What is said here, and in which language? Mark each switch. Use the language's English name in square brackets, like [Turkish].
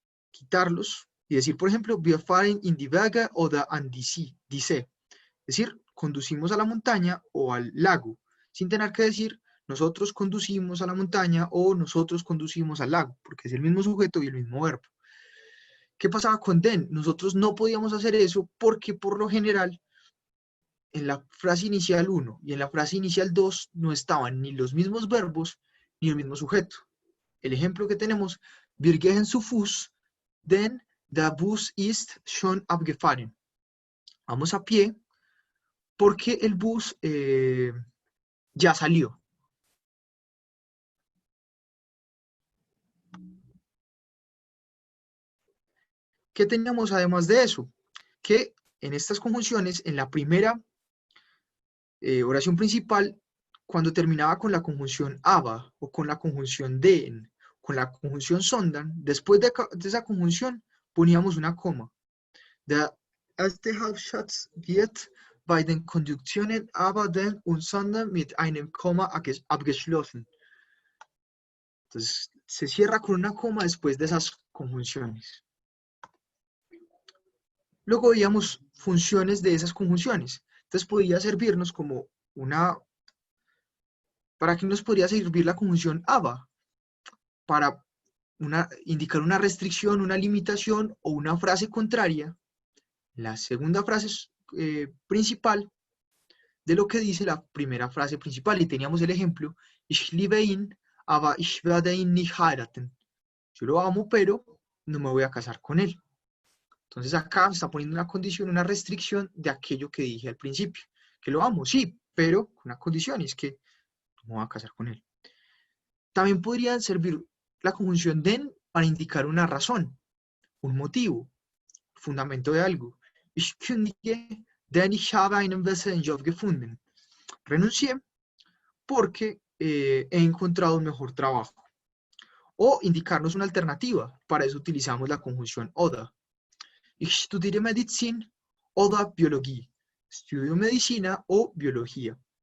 [Spanish] quitarlos y decir, por ejemplo, wir fahren in die Berge oder an die See, es decir, conducimos a la montaña o al lago, sin tener que decir nosotros conducimos a la montaña o nosotros conducimos al lago, porque es el mismo sujeto y el mismo verbo. ¿Qué pasaba con den? Nosotros no podíamos hacer eso porque por lo general en la frase inicial 1 y en la frase inicial 2 no estaban ni los mismos verbos ni el mismo sujeto. El ejemplo que tenemos, wir gehen zu Fuß, denn der Bus ist schon abgefahren. Vamos a pie porque el bus ya salió. ¿Qué teníamos además de eso? Que en estas conjunciones, en la primera oración principal, cuando terminaba con la conjunción aber o con la conjunción den, con la conjunción sondan, después de esa conjunción poníamos una coma. [German] Der erste Halbsatz wird bei den Konjunktionen aber, den und sondern mit einem Komma abgeschlossen. [Spanish] Entonces, se cierra con una coma después de esas conjunciones. Luego veíamos funciones de esas conjunciones. Entonces podía servirnos como una... ¿Para qué nos podría servir la conjunción aber? Para indicar una restricción, una limitación o una frase contraria. La segunda frase principal de lo que dice la primera frase principal. Y teníamos el ejemplo, ich liebe ihn, aber ich werde ihn nicht heiraten. Yo lo amo, pero no me voy a casar con él. Entonces acá se está poniendo una condición, una restricción de aquello que dije al principio. Que lo amo, sí, pero con una condición, y es que no me voy a casar con él. También podría servir la conjunción den para indicar una razón, un motivo, fundamento de algo. [German] Ich kündige, denn ich habe einen besseren Job gefunden. [Spanish] Renuncié porque he encontrado un mejor trabajo. O indicarnos una alternativa. Para eso utilizamos la conjunción oder. [German] Ich studiere Medizin oder Biologie. [Spanish] Estudio medicina o biología.